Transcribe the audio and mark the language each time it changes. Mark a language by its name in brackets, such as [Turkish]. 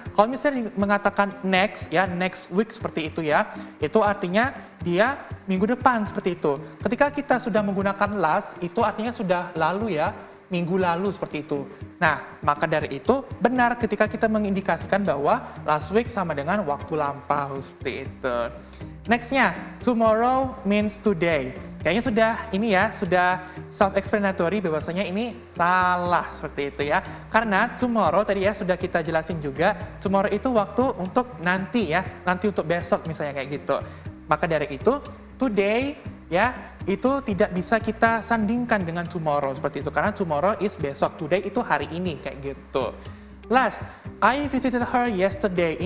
[Indonesian] Kalau misalnya mengatakan next ya, next week seperti itu ya, itu artinya dia minggu depan seperti itu. Ketika kita sudah menggunakan last itu artinya sudah lalu ya, minggu lalu seperti itu. Nah, maka dari itu benar ketika kita mengindikasikan bahwa last week sama dengan waktu lampau seperti itu. [English] Nextnya, tomorrow means today. [Indonesian] Kayaknya sudah self-explanatory bahwasanya ini salah seperti itu ya. Karena tomorrow tadi ya sudah kita jelasin juga, tomorrow itu waktu untuk nanti ya, nanti untuk besok misalnya kayak gitu. Maka dari itu, today ya itu tidak bisa kita sandingkan dengan tomorrow seperti itu. Karena tomorrow is besok, today itu hari ini kayak gitu. [English] Last, I visited her yesterday.